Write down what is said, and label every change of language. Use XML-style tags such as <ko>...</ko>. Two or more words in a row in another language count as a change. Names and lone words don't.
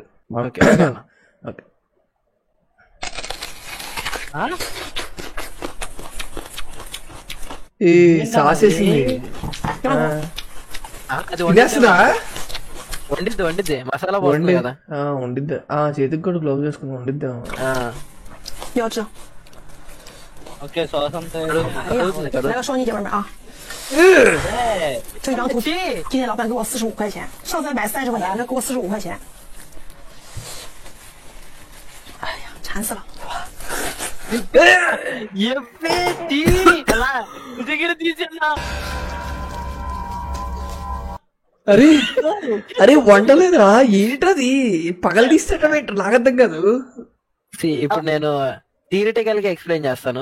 <en>okay okay.</en> <te>ఈ సాస్ వేసింది వండిద్ది మసాలా పోస్తుంది కదా. వండిద్ది. చేతికి కూడా గ్లౌజ్ వేసుకుని వండిద్దాం. ఓకే సాస్ అంతా</te> <zh>来个双击姐妹们啊！这张图，今天老板给我45块钱，上次买30块钱，这给我45块钱。哎呀，馋死了！</zh> <te>అరే అరే వండలేదురా, ఏంటది పగలు తీస్తాడు నాకు అర్థం కాదు. ఇప్పుడు నేను థియరిటికల్ గా ఎక్స్ప్లెయిన్ చేస్తాను.</te>